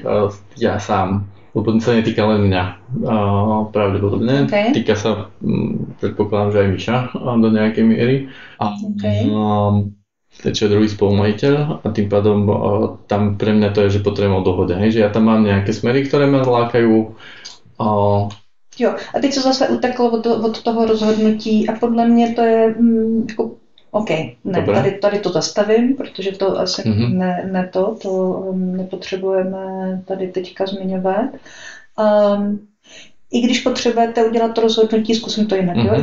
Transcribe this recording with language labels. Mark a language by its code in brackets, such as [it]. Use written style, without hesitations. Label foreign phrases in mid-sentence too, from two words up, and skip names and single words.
[sk] Ja sám. Lebo sa netýka len mňa. Pravdepodobne. Okay. Týka sa, predpokladám, že aj Miša do nejakej miery. Čo je druhý spolumajiteľ a tým pádom tam pre mňa to je, že potrebujem o dohode, hej? Že ja tam mám nejaké smery, ktoré ma lákajú. [cs] Jo, a teď se zase uteklo od toho rozhodnutí a podle mě to je jako OK, ne, tady to zastavím, protože to asi to nepotřebujeme tady teďka zmiňovat. I když potřebujete udělat to rozhodnutí, zkusím to jinak, jo?